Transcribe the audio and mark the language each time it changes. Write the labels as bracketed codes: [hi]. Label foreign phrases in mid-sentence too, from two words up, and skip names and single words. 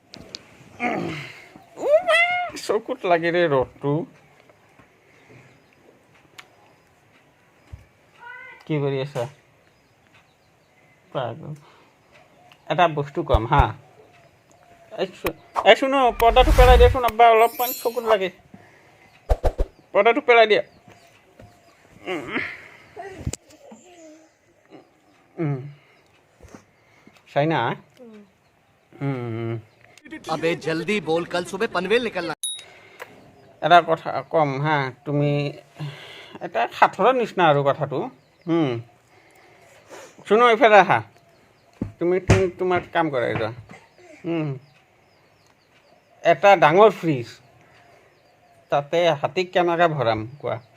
[as] চকুত লাগিলে ৰ'দটো কি কৰি আছা পাগল এটা বস্তু কম হা এই শুনো পৰ্দাটো পেলাই দিয়াচোন আব্বা অলপমান চকুত লাগে পৰ্দাটো পেলাই দিয়া চাইনা [hi] अबे जल्दी बोल कल सुबह पनवेल निकलना [as] এটা কথা কম হা তুমি এটা সাঁথৰৰ নিচিনা আৰু কথাটো শুনো এইফালে আহা তুমি তোমাৰ কাম কৰা এটা এটা ডাঙৰ ফ্ৰিজ তাতে হাতীক কেনেকৈ ভৰাম কোৱা